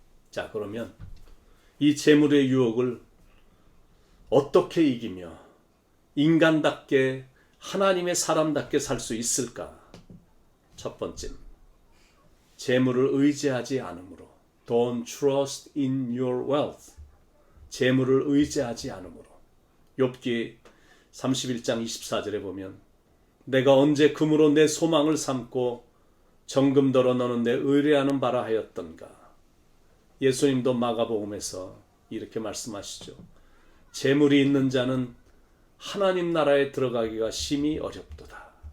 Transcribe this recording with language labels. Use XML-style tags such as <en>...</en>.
<ko>자, 그러면 이 재물의 유혹을 어떻게 이기며 인간답게 하나님의 사람답게 살 수 있을까? 첫 번째, 재물을 의지하지 않으므로.</ko> <en>Don't trust in your wealth.</en> <ko>재물을 의지하지 않으므로. 욥기 31장 24절에 보면 내가 언제 금으로 내 소망을 삼고 정금더러 너는 내 의뢰하는 바라 하였던가. 예수님도 마가복음에서 이렇게 말씀하시죠. 재물이 있는 자는 하나님 나라에 들어가기가 심히 어렵도다.</ko>